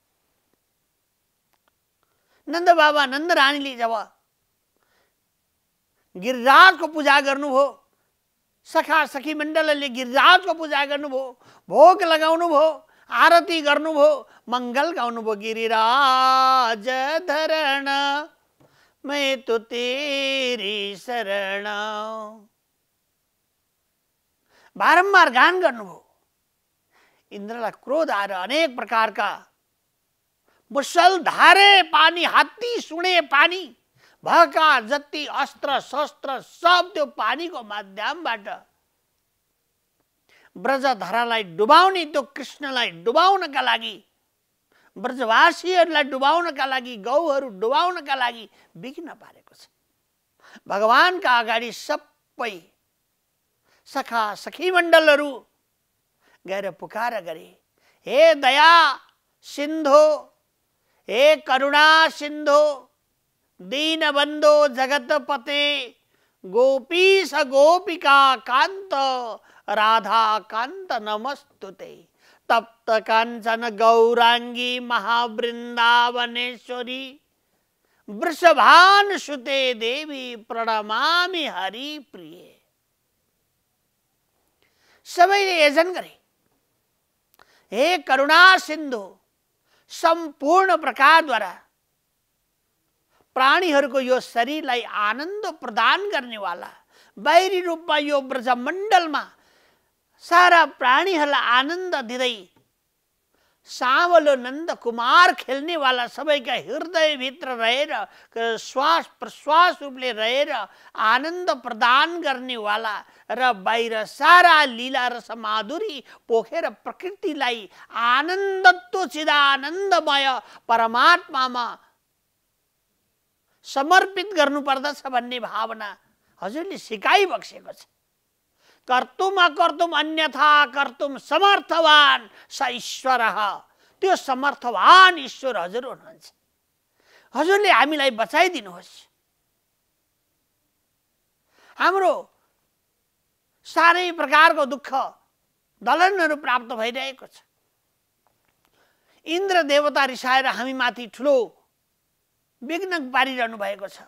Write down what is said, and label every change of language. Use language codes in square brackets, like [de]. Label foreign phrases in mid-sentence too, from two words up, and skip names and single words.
[ne] नन्द बाबा नन्द रानीले जब गिरिराजको पूजा गर्नुभयो, सखा सखी मण्डलले गिरिराजको पूजा गर्नुभयो, भोग लगाउनु भयो, आरती गर्नुभयो, मङ्गल गाउनुभयो। [hi] गिरिराज धरण मैं तो तेरी शरण, [ne] बारम्बार गान गर्नुभयो। इन्द्रलाई क्रोध आएर अनेक प्रकारका मुसलधारे पानी, हात्ती सुने पानी, भएका जति अस्त्र शस्त्र सब त्यो पानीको माध्यमबाट ब्रजधरालाई डुबाउने, त्यो कृष्णलाई डुबाउनका लागि, ब्रजवासीहरूलाई डुबाउनका लागि, गौहरू डुबाउनका लागि विघ्न पारेको छ। भगवानका अगाडि सबै सखा सखी मण्डलहरू गएर पुकार गरे, हे दया सिन्धु, हे करुणा सिन्धु, [sa] दीनबन्धो जगतपते, गोपीश गोपिका कान्त, राधा कान्त नमस्तुते, तप्त काञ्चन गौरांगी महावृन्दावनेश्वरी, वृषभानुसुते देवी प्रणमामि हरि प्रिय। [ne] सबैले यजन गरे, हे करुणा सिन्धु, सम्पूर्ण प्रकारद्वारा प्राणीहरूको यो शरीरलाई आनन्द प्रदान गर्नेवाला, बाहिरी रूपमा यो ब्रजमण्डलमा सारा प्राणीहरूलाई आनन्द दिँदै सावलो नन्द कुमार खेल्नेवाला, सबैका हृदयभित्र रहेर श्वास प्रश्वास रूपले रहेर आनन्द प्रदान गर्नेवाला र बाहिर सारा लीला रस माधुरी पोखेर प्रकृतिलाई आनन्दत्व चिदानन्दमय परमात्मामा समर्पित गर्नुपर्दछ भन्ने भावना हजुरले सिकाइबक्सेको छ। [sa] कर्तुम अकर्तुम अन्यथा कर्तुम समर्थवान स ईश्वरः, [ne] त्यो समर्थवान ईश्वर हजुर हुनुहुन्छ। हजुरले हामीलाई बचाइदिनुहोस्। हाम्रो सारै प्रकारको दुःख दलनहरू प्राप्त भइरहेको छ। इन्द्र देवता रिसाएर हामी माथि ठुलो विघ्न पारिरहनु भएको छ।